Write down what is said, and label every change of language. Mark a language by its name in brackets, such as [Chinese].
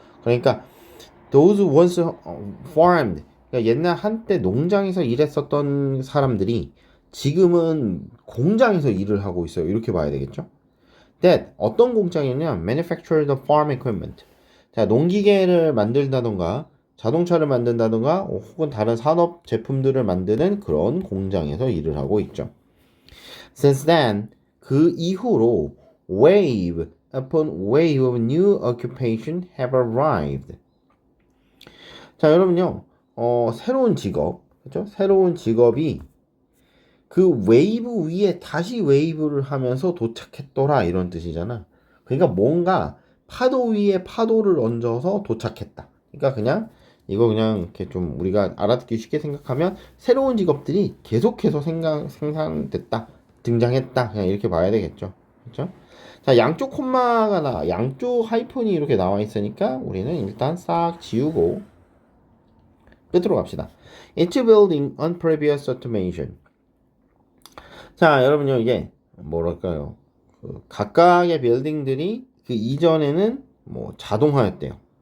[Korean] 그러니까 [English] those once farmed, [Korean] 그러니까 옛날 한때 농장에서 일했었던 사람들이 지금은 공장에서 일을 하고 있어요. 이렇게 봐야 되겠죠? [English] That [Korean] 어떤 공장이냐면 [English] manufacture the farm equipment. [Korean] 자, 농기계를 만들다던가 자동차를 만든다던가 혹은 다른 산업 제품들을 만드는 그런 공장에서 일을 하고 있죠. [English] Since then, [Korean] 그 이후로 [English] wave upon wave of new occupation have arrived. [Korean] 자, 여러분요. 새로운 직업, 그렇죠? 새로운 직업이 그 웨이브 위에 다시 웨이브를 하면서 도착했더라 이런 뜻이잖아. 그러니까 뭔가 파도 위에 파도를 얹어서 도착했다. 그러니까 그냥 이거 그냥 이렇게 좀 우리가 알아듣기 쉽게 생각하면 새로운 직업들이 계속해서 생산됐다, 등장했다, 그냥 이렇게 봐야 되겠죠. 그렇죠? 자, 양쪽 양쪽 하이폰이 이렇게 나와 있으니까 우리는 일단 싹 지우고 끝으로 갑시다. [English] Each building on previous automation. [Korean] 자, 여러분요, 이게 뭐랄까요? 그 각각의 빌딩들이 그 이전에는 뭐 자동화였대요.